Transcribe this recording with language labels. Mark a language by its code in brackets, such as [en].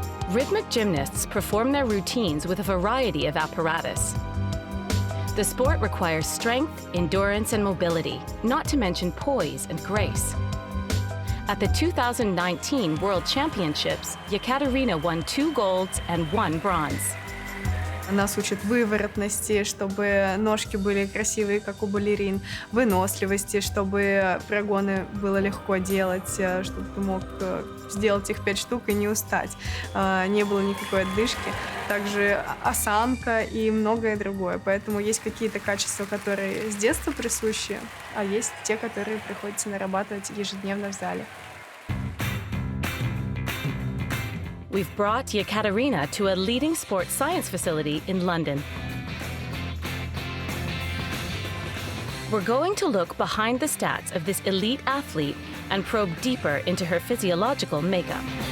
[en] Rhythmic gymnasts perform their routines with a variety of apparatus. The sport requires strength, endurance, and mobility, not to mention poise and grace. At the 2019 World Championships, Yekaterina won 2 golds and 1 bronze. [ru] Нас учат выворотности, чтобы ножки были красивые, как у балерин, выносливости, чтобы прогоны было легко делать, чтобы ты мог сделать их 5 штук и не устать. Не было никакой отдышки. Также осанка и многое другое. Поэтому есть какие-то качества, которые с детства присущи, а есть те, которые приходится нарабатывать ежедневно в зале. [en] We've brought Yekaterina to a leading sports science facility in London. We're going to look behind the stats of this elite athlete and probe deeper into her physiological makeup.